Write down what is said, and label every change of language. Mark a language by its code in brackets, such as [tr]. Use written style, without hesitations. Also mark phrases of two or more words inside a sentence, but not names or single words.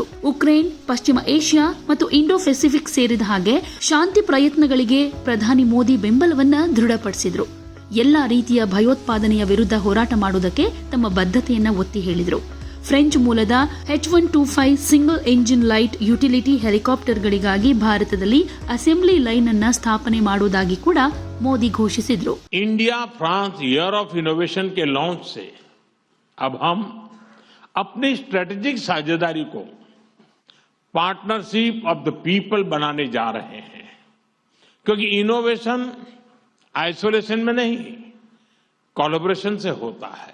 [kn] ಉಕ್ರೇನ್, ಪಶ್ಚಿಮ ಏಷ್ಯಾ ಮತ್ತು ಇಂಡೋ ಪೆಸಿಫಿಕ್ ಸೇರಿದ ಹಾಗೆ ಶಾಂತಿ ಪ್ರಯತ್ನಗಳಿಗೆ ಪ್ರಧಾನಿ ಮೋದಿ ಬೆಂಬಲವನ್ನ ದೃಢಪಡಿಸಿದ್ರು. ಎಲ್ಲಾ ರೀತಿಯ ಭಯೋತ್ಪಾದನೆಯ ವಿರುದ್ಧ ಹೋರಾಟ ಮಾಡುವುದಕ್ಕೆ ತಮ್ಮ ಬದ್ಧತೆಯನ್ನ ಒತ್ತಿ ಹೇಳಿದರು. ಫ್ರೆಂಚ್ ಮೂಲದ H125 [en] single engine light utility [kn] ಹೆಲಿಕಾಪ್ಟರ್ಗಳಿಗಾಗಿ ಭಾರತದಲ್ಲಿ [en] assembly line [kn] ಅನ್ನ ಸ್ಥಾಪನೆ ಮಾಡುವುದಾಗಿ ಕೂಡ ಮೋದಿ ಘೋಷಿಸಿದ್ರು. [hi] इंडिया फ्रांस ईयर ऑफ इनोवेशन के लॉन्च से अब हम अपनी स्ट्रेटेजिक साझेदारी को [en] partnership of the people [hi] बनाने जा रहे हैं, क्योंकि [en] innovation isolation [hi] में नहीं, कोलैबोरेशन से होता है.